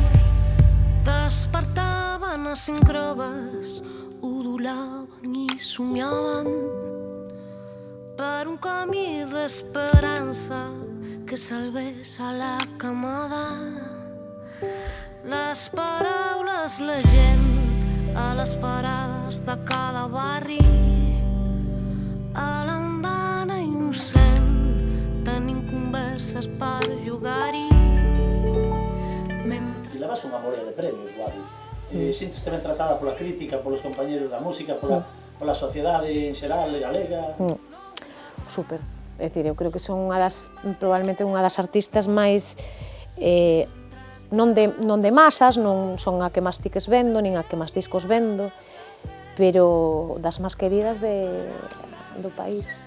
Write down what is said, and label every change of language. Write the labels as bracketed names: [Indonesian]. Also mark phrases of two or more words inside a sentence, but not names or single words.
[Catalan] Despertaven a cinc robes, udolaven i somiaven per un camí d'esperança que salvés a la camada. Les paraules, la gent a les parades de cada barri, a l'andana innocent tenim converses per jugar-hi. [Galician] Levas unha morea de premios, Guadi. Sintes ben tratada pola crítica, polos compañeros da música, pola sociedade en xeral galega? Súper. É dicir, eu creo que son probablemente unha das artistas máis non de masas, non son a que máis tiques vendo, nin a que máis discos vendo, pero das máis queridas do país.